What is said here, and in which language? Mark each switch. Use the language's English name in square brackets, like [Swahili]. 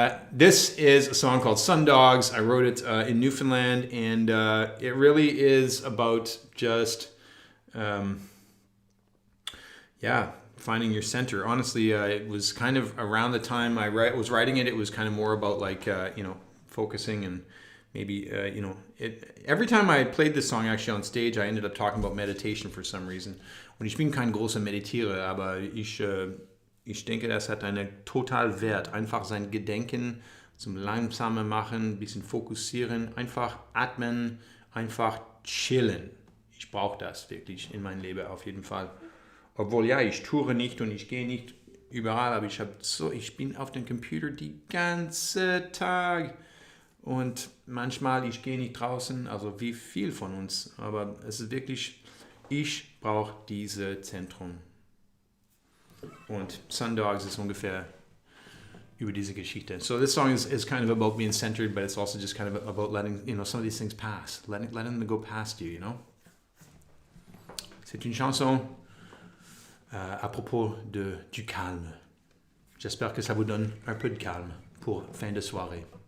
[English] This is a song called Sundogs. I wrote it in Newfoundland, and it really is about just, finding your center. Honestly, it was kind of around the time I was writing it. It was kind of more about like, focusing and maybe, every time I played this song actually on stage, I ended up talking about meditation for some reason. [German] Und ich bin kein großer Meditierer, aber ich denke, das hat einen total Wert. Einfach sein Gedenken zum langsamer machen, ein bisschen fokussieren, einfach atmen, einfach chillen. Ich brauche das wirklich in meinem Leben auf jeden Fall. Obwohl, ja, ich toure nicht und ich gehe nicht überall, aber ich bin auf dem Computer die ganze Tag. Und manchmal, ich gehe nicht draußen, also wie viel von uns. Aber es ist wirklich, ich brauche diese Zentrum. Und Sundogs ist ungefähr über diese Geschichte. [English] So this song is kind of about being centered, but it's also just kind of about letting, some of these things pass. Letting them go past you, [French] C'est une chanson à propos du calme. J'espère que ça vous donne un peu de calme pour fin de soirée.